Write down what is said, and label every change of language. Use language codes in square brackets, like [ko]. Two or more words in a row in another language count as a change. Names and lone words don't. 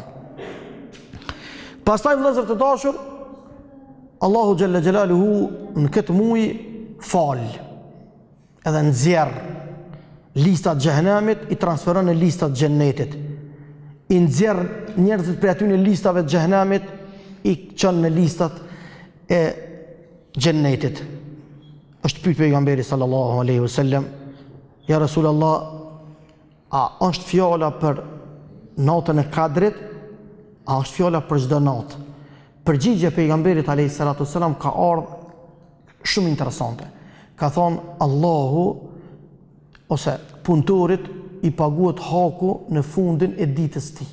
[sq] Pastaj vëllezër të dashur, Allahu [ar] جل جلاله [sq] në këtë muaj fal, edhe nxjerr listat xhehenamit, i transferon në listat xhennetit. I nxjerr njerëzit për aty në listave të xhehenamit, i çon në listat e xhennetit. Është pyet pejgamberi [ar] صلى الله عليه وسلم, يا رسول الله, [sq] a është fjala për natën e Kadrit, a është fjala për çdo natë? Përgjigjja e pejgamberit [ar] عليه الصلاة والسلام [sq] ka ardhur shumë interesante. Ka thonë Allahu ose punëtorit i paguhet haku në fundin e ditës tij.